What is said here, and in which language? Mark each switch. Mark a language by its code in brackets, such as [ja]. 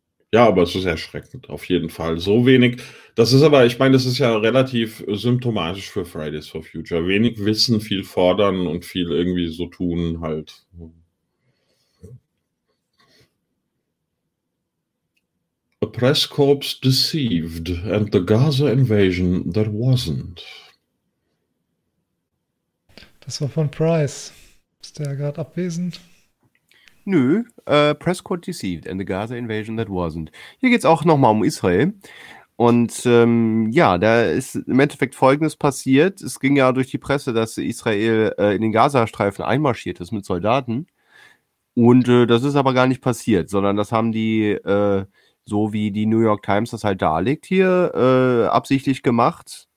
[de] Ja, aber es ist erschreckend, auf jeden Fall. So wenig, das ist aber, ich meine, das ist ja relativ symptomatisch für Fridays for Future. Wenig Wissen, viel fordern und viel irgendwie so tun halt. [en] A press corps deceived and the Gaza invasion that wasn't. [de] Das war von Price. Ist der gerade abwesend? Nö, [en] press corps deceived and the Gaza invasion that wasn't. [de] Hier geht es auch nochmal um Israel. Und ja, da ist im Endeffekt Folgendes passiert. Es ging ja durch die Presse, dass Israel in den Gazastreifen einmarschiert ist mit Soldaten. Und das ist aber gar nicht passiert, sondern das haben die, so wie die New York Times das halt darlegt hier, absichtlich gemacht.